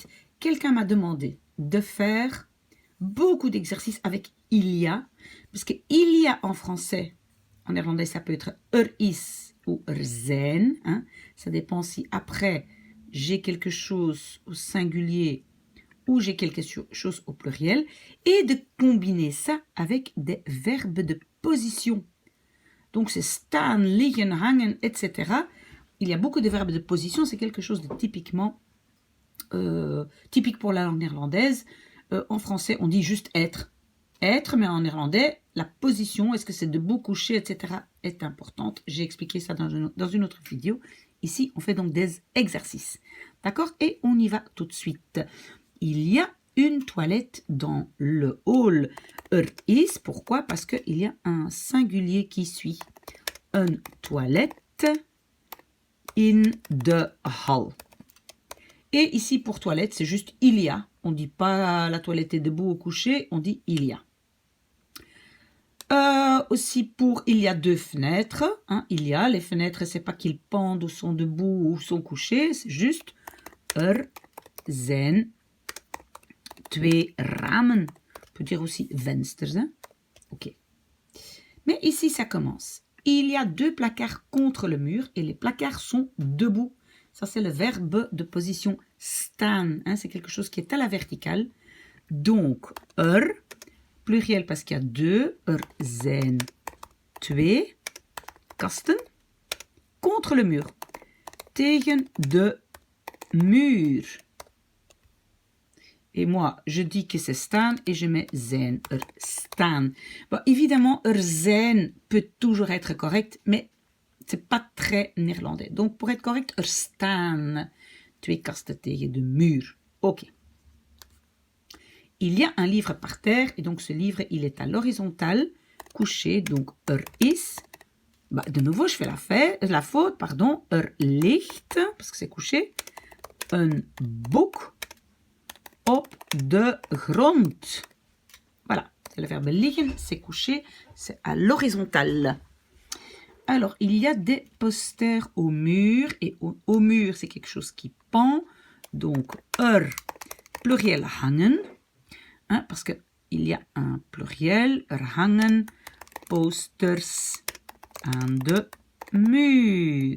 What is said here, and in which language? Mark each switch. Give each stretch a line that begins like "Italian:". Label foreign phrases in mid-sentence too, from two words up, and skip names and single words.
French: Quelqu'un m'a demandé de faire beaucoup d'exercices avec il y a, parce que il y a en français, en néerlandais ça peut être is ou zijn, hein. Ça dépend si après j'ai quelque chose au singulier ou j'ai quelque chose au pluriel, et de combiner ça avec des verbes de position. Donc c'est
Dutch: staan, liggen, hangen,
French: etc. Il y a beaucoup de verbes de position, c'est quelque chose de typiquement typique pour la langue néerlandaise. En français, on dit juste être. Être, mais en néerlandais, la position, est-ce que c'est debout, couché, etc., est importante. J'ai expliqué ça dans une autre vidéo. Ici, on fait donc des exercices. D'accord? Et on y va tout de suite. Il y a une toilette dans le hall. Is, pourquoi? Parce qu'il y a un singulier qui suit. Une toilette
English: in the hall.
French: Et ici, pour toilette, c'est juste il y a. On ne dit pas la toilette est debout ou couché, on dit il y a. Aussi pour il y a deux fenêtres. Hein, il y a, les fenêtres, c'est pas qu'ils pendent ou sont debout ou sont couchés, c'est juste
Dutch: zijn twee ramen.
French: On peut dire aussi vensters. Hein? Ok. Mais ici, ça commence. Il y a deux placards contre le mur et les placards sont debout. Ça, c'est le verbe de position staan. Hein? C'est quelque chose qui est à la verticale. Donc, pluriel parce qu'il y a deux.
Dutch: Zijn twee kasten
French: contre le mur.
Dutch: Tegen de muur.
French: Et moi, je dis que c'est staan et je mets zijn, staan. Bon, évidemment, zijn peut toujours être correct, mais c'est pas très néerlandais. Donc, pour être correct,
Dutch: staan twee kasten tegen de muur.
French: Ok. Il y a un livre par terre, et donc ce livre, il est à l'horizontale, couché, donc is. Bah, de nouveau, je fais la faute, pardon. Ligt, parce que c'est couché.
Dutch: Een boek op de grond.
French: Voilà, c'est le verbe liggen, c'est couché, c'est à l'horizontale. Alors, il y a des posters au mur, et au mur, c'est quelque chose qui pend. Donc, pluriel hangen, hein, parce qu'il y a un pluriel,
Dutch: hangen posters aan de muur.